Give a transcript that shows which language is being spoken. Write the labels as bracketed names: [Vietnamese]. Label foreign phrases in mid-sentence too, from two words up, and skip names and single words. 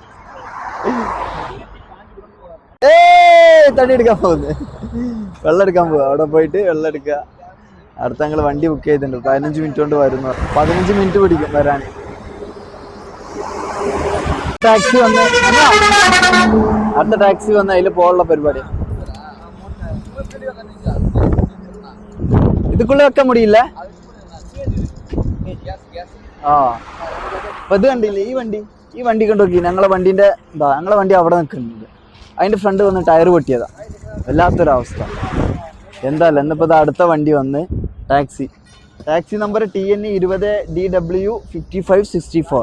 [Malayalam] തടി എടുക്കാൻ പോകുന്നത്, വെള്ളം എടുക്കാൻ പോവുക. അവിടെ പോയിട്ട് വെള്ളം എടുക്കുക. അടുത്ത ഞങ്ങൾ വണ്ടി ബുക്ക് ചെയ്തിട്ടുണ്ട്. 15 മിനിറ്റ് കൊണ്ട് വരുന്നു. 15 മിനിറ്റ് പിടിക്കും വരാൻ. ടാക്സി വന്ന് അടുത്ത ടാക്സി വന്ന് അതിൽ പോകാനുള്ള പരിപാടി. [Tamil] இதுக்குள்ள வைக்க முடியல. [Malayalam] ആ അപ്പൊ ഇത് കണ്ടില്ലേ, ഈ വണ്ടി കണ്ടു നോക്കി. ഞങ്ങളെ വണ്ടിന്റെ ഞങ്ങളെ വണ്ടി അവിടെ നിൽക്കുന്നുണ്ട്. അതിന്റെ ഫ്രണ്ട് വന്ന് ടയർ പൊട്ടിയതാ. വല്ലാത്തൊരവസ്ഥ. എന്തായാലും എന്നിപ്പോ അടുത്ത വണ്ടി വന്ന് [English] taxi number [Malayalam] TN 20DW 5564.